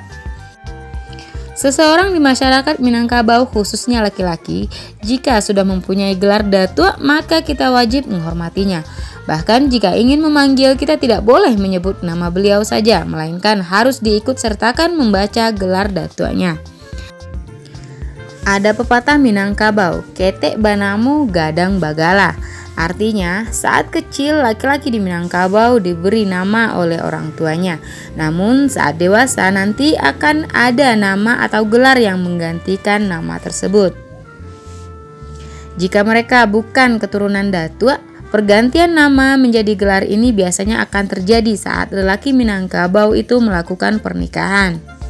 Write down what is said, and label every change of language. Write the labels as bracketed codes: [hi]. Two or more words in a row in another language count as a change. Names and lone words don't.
[id] Seseorang di masyarakat Minangkabau khususnya laki-laki, jika sudah mempunyai gelar datua maka kita wajib menghormatinya. Bahkan jika ingin memanggil kita tidak boleh menyebut nama beliau saja, melainkan harus diikut sertakan membaca gelar datuanya. Ada pepatah Minangkabau, [min] ketek banamu gadang bagala. [id] Artinya, saat kecil laki-laki di Minangkabau diberi nama oleh orang tuanya. Namun saat dewasa nanti akan ada nama atau gelar yang menggantikan nama tersebut. Jika mereka bukan keturunan datua, pergantian nama menjadi gelar ini biasanya akan terjadi saat lelaki Minangkabau itu melakukan pernikahan.